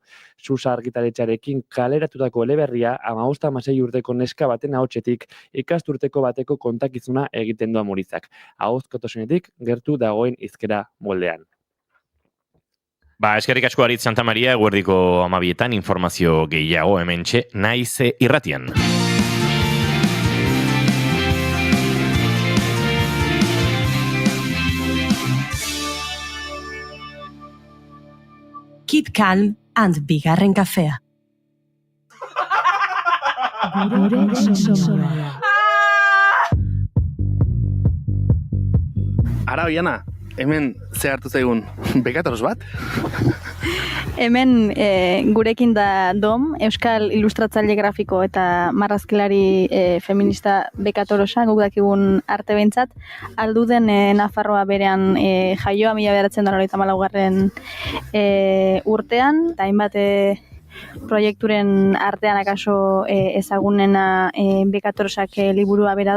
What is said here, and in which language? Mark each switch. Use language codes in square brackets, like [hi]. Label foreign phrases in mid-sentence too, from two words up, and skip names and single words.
[eu] Susa argitaletxarekin kaleratutako eleberria 15-16 urteko neska baten ahotsetik ikasturteko bateko kontakizuna egiten du Amuritzak. Ahozkotasunetik gertu dagoen hizkera moldean. Eskerrik asko Aritz Santamaria, eguerdiko 12etan informazio gehiago hementxe naiz irratian. [en] Keep calm and [eu] bigarren kafea. Ara, Oiana, hemen ze hartu zaigun, bekatoros bat? Hemen gurekin da Dom, Euskal Ilustratzaile Grafiko eta marrazkilari feminista bekatorosa, guk dakigun arte behintzat, alduden Nafarroa berean jaioa 1994 urtean, eta hainbat proiekturen artean akaso ezagunena bekatorosak liburua bera da.